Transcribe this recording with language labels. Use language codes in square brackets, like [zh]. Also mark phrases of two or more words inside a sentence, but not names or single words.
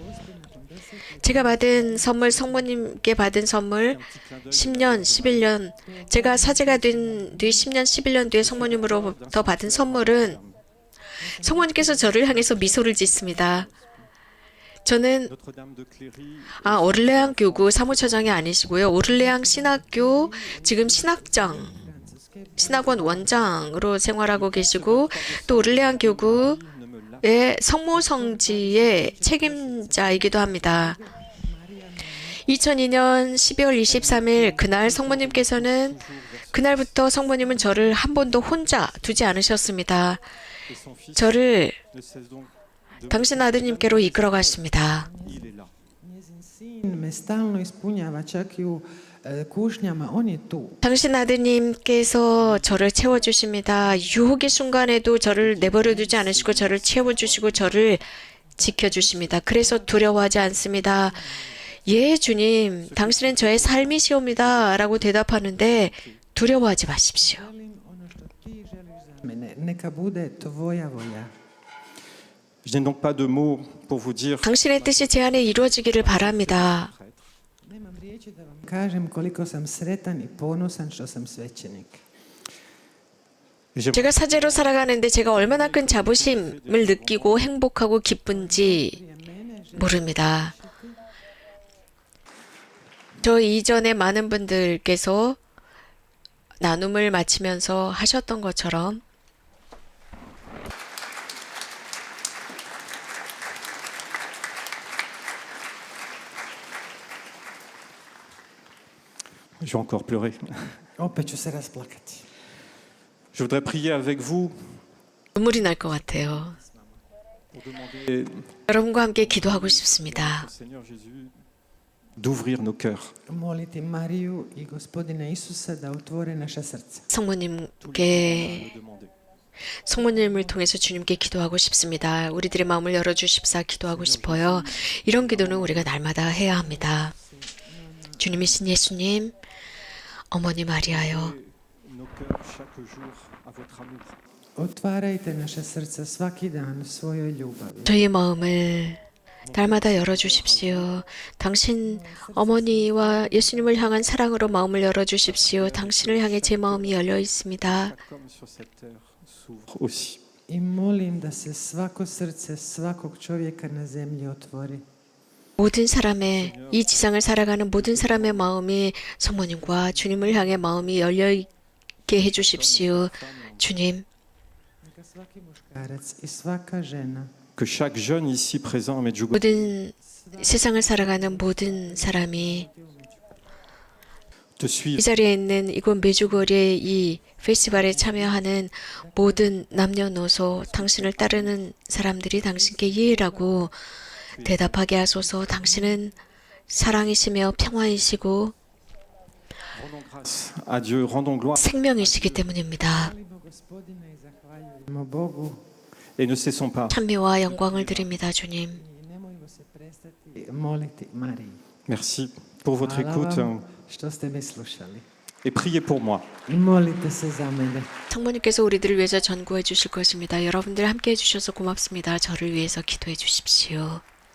[ko] 제가 받은 선물, 성모님께 받은 선물 10년, 11년, 제가 사제가 된 뒤 10년, 11년 뒤에 성모님으로부터 받은 선물은 성모님께서 저를 향해서 미소를 짓습니다. 저는 [fr] Notre-Dame de Cléry, [ko] 오를레앙 교구 사무처장이 아니시고요. 오를레앙 신학교 지금 신학원 원장으로 생활하고 계시고 또 오를레앙 교구 [fr] ne me lâche [ko] 성모의 성모성지의 책임자이기도 합니다. 2002년 12월 23일 그날 성모님께서는 그날부터 성모님은 저를 한 번도 혼자 두지 않으셨습니다. [fr] Et son fils [ko] 저를 [fr] ne cesse donc de [ko] 당신 아드님께로 이끌어갔습니다. [fr] il est là. [hr] Njezin sin me stalno ispunjava, čak i u kušnjama, on je tu. [ko] 당신 아드님께서 저를 채워주십니다. 유혹의 순간에도 저를 내버려 두지 않으시고 저를 채워주시고 저를 지켜주십니다. 그래서 두려워하지 않습니다. 예, 주님, 당신은 저의 삶이시옵니다. 라고 대답하는데 두려워하지 마십시오. [hr] Želim ono što ti želiš za mene, neka bude tvoja volja. [fr] Je n'ai donc pas de mots pour vous dire [ko] 당신의 뜻이 제 안에 이루어지기를 바랍니다. [hr] Nemam riječi da vam kažem koliko sam sretan i ponosan što sam svećenik. [fr] J'aimerais [ko] 제가 사제로 살아가는데 제가 얼마나 큰 자부심을 느끼고 행복하고 기쁜지 모릅니다. 저 이전에 많은 분들께서 나눔을 마치면서 하셨던 것처럼 [fr] je vais encore pleurer. [hr] Opet ću se rasplakati. [fr] Je voudrais prier avec vous [ko] 눈물이 날 것 같아요. [fr] pour demander [ko] 여러분과 함께 기도하고 싶습니다. [fr] au Seigneur Jésus d'ouvrir nos cœurs. [hr] Moliti Mariju i Gospodina Isusa da otvore naša srca. [ko] 성모님께 [fr] Le demander. [ko] 성모님을 통해서 주님께 기도하고 싶습니다. 우리들의 마음을 열어주십사 기도하고 싶어요. 이런 기도는 우리가 날마다 해야 합니다. 주님이신 예수님, 어머니 마리아요. [fr] Nos cœurs chaque jour à votre amour. [hr] Otvarajte naša srca svaki dan svojoj ljubavi. [ko] 저희의 마음을 날마다 열어주십시오. 당신 어머니와 예수님을 향한 사랑으로 마음을 열어주십시오. 당신을 향해 제 마음이 열려 있습니다. [fr] Chaque homme sur cette terre s'ouvre aussi. [hr] I molim da se svako srce svakog čovjeka na zemlji otvori. [ko] 모든 사람의 이 지상을 살아가는 모든 사람의 마음이 성모님과 주님을 향해 마음이 열려 있게 해주십시오. 주님, [hr] Neka svaki muškarac i svaka žena [fr] Que chaque jeune ici présent à Medjugorje [ko] 모든 세상을 살아가는 모든 사람이 [fr] te [ko] 이 [fr] suive [ko] 자리에 있는 이곳 메주거리의 이 페스티벌에 참여하는 모든 남녀노소 당신을 따르는 사람들이 당신께 예라고 대답하게 하소서. 당신은 사랑이시며 평화이시고 [fr] rendons grâce à Dieu, rendons gloire [ko] 생명이시기 때문입니다. [hr] Hvalimo Gospodina i zahvaljujemo Bogu [fr] et ne cessons pas. [ko] 찬미와 영광을 드립니다, 주님. [hr] i nemojmo se prestati moliti Mariji. [fr] Merci pour votre [hr] Hvala [fr] écoute [hr] vam što ste me slušali. [fr] et priez pour moi. [hr] I molite se za mene. [ko] 성모님께서 우리들을 위해서 전구해 주실 것입니다. 여러분들 함께 해주셔서 고맙습니다. 저를 위해서 기도해 주십시오.